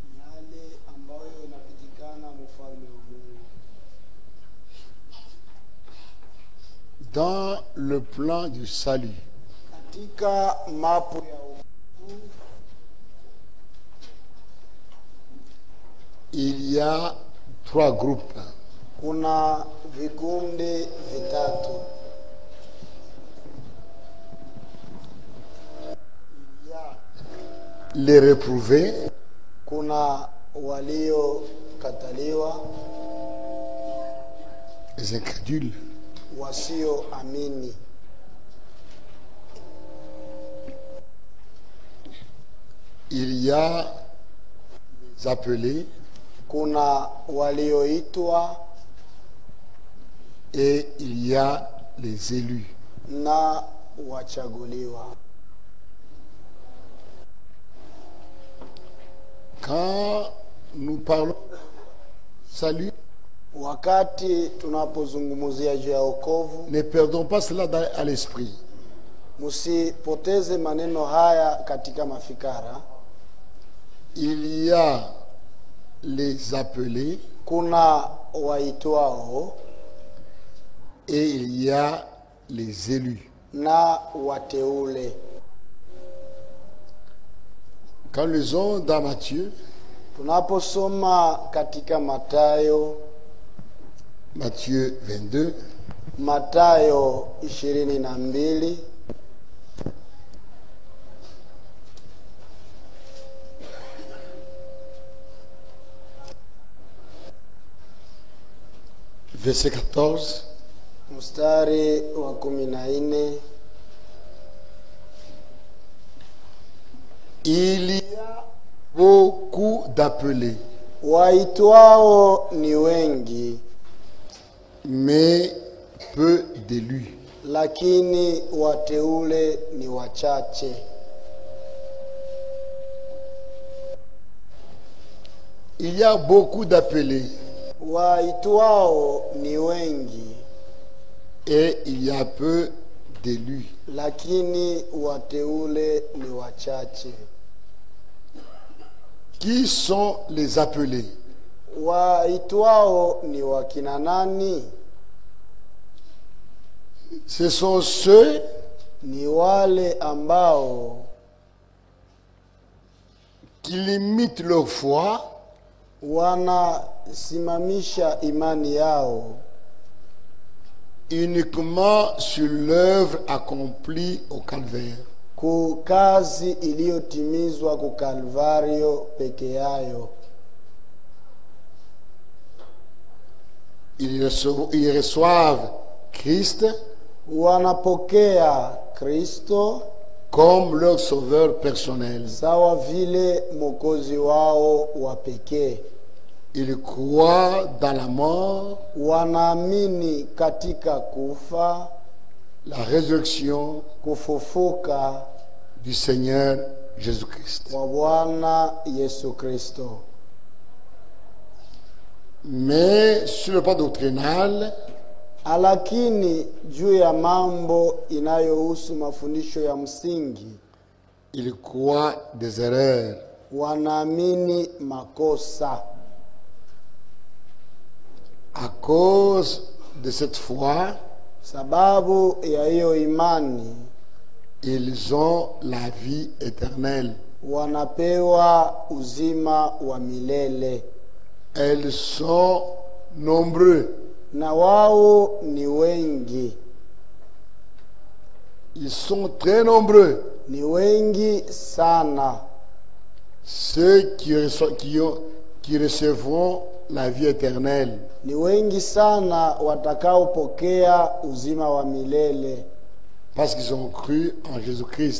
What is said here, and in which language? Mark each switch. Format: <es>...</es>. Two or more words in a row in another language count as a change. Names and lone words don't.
<fr>Dans le plan du salut,</fr> <sw>Katika mapu ya wokovu</sw> <fr>il y a 3 groupes.</fr> <sw>kuna vikundi vitatu.</sw> <fr>Les réprouvés,</fr> <sw>Kuna waliokataliwa,</sw> <fr>les incrédules,</fr> <sw>wasioamini.</sw> <fr>il y a les appelés</fr> <sw>Kuna walioitwa</sw> <fr>et il y a les élus.</fr> <sw>na wachaguliwa.</sw> <fr>Quand nous parlons salut,</fr> <sw>Wakati tunapozungumzia juu ya wokovu,</sw> <fr>ne perdons pas cela à l'esprit.</fr> <sw>msipoteze maneno haya katika mafikara.</sw> <fr>Il y a les appelés</fr> <sw>Kuna waitwao</sw> <fr>et il y a les élus.</fr> <sw>na wateule.</sw> <fr>Quand nous lisons dans Matthieu,</fr> <sw>Tunaposoma katika Mathayo</sw> <fr>22,</fr> <sw>Mathayo 22</sw> <fr>verset 14,</fr> <sw>mstari wa 14,</sw> <fr>il y a beaucoup d'appelés,</fr> <sw>waitwao ni wengi</sw> <fr>mais peu d'élus.</fr> <sw>lakini wateule ni wachache.</sw> <fr>Il y a beaucoup d'appelés</fr> <sw>Waitwao ni wengi</sw> <fr>et il y a peu d'élus.</fr> <sw>lakini wateule ni wachache.</sw> <fr>Qui sont les appelés?</fr> <sw>Waitwao ni wakina nani?</sw> <fr>Ce sont ceux</fr> <sw>Ni wale ambao</sw> <fr>qui limitent leur foi</fr> <sw>wanasimamisha imani yao</sw> <fr>uniquement sur l'œuvre accomplie au calvaire.</fr> <sw>ku kazi iliyotimizwa ku Kalvario peke yayo.</sw> <fr>Ils reçoivent Christ</fr> <sw>Wanapokea Kristo</sw> <fr>comme leur sauveur personnel.</fr> <sw>sawa vile mwokozi wao wa pekee.</sw> <fr>Ils croient dans la mort,</fr> <sw>Wanaamini katika kufa,</sw> <fr>la résurrection</fr> <sw>kufufuka</sw> <fr>du Seigneur Jésus-Christ.</fr> <sw>kwa Bwana Yesu Kristo.</sw> <fr>Mais sur le plan doctrinal,</fr> <sw>Lakini juu ya mambo inayohusu mafundisho ya msingi,</sw> <fr>ils croient des erreurs.</fr> <sw>wanaamini makosa.</sw> <fr>À cause de cette foi,</fr> <sw>Sababu ya hiyo imani,</sw> <fr>ils ont la vie éternelle.</fr> <sw>wanapewa uzima wa milele.</sw> <fr>Elles sont nombreux.</fr> <sw>na wao ni wengi,</sw> <fr>Ils sont très nombreux.</fr> <sw>ni wengi sana,</sw> <fr>Ceux qui recevront la vie éternelle.</fr> <sw>ni wengi sana watakaopokea uzima wa milele,</sw> <fr>Parce qu'ils ont cru en Jésus-Christ.</fr>